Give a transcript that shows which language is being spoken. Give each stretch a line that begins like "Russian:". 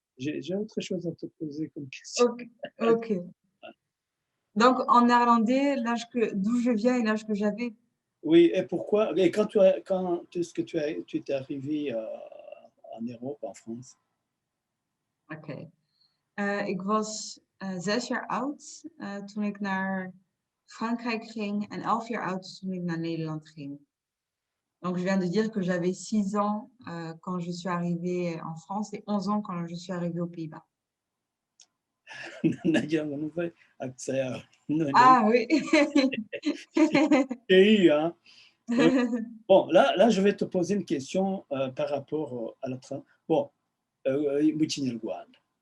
French: dur. J'ai autre chose à te poser comme question. Ok, ok. Donc, en néerlandais, d'où je viens et l'âge que j'avais. Oui, et pourquoi? Et quand est-ce que tu es arrivé en Europe, en France?
Dutch: Oké. Ik was 6 jaar oud toen ik naar Frankrijk ging en 11 jaar oud toen ik naar Nederland ging.
French: Donc, je viens de dire que j'avais 6 ans quand je suis arrivée en France et 11 ans quand je suis arrivée aux Pays-Bas.
Kinyarwanda: nagira ngo numve akisa yawe none
French: Ah oui. eu, hein. Bon, là, je vais te poser une question par rapport à la bon,
Kinyarwanda: mu kinyarwanda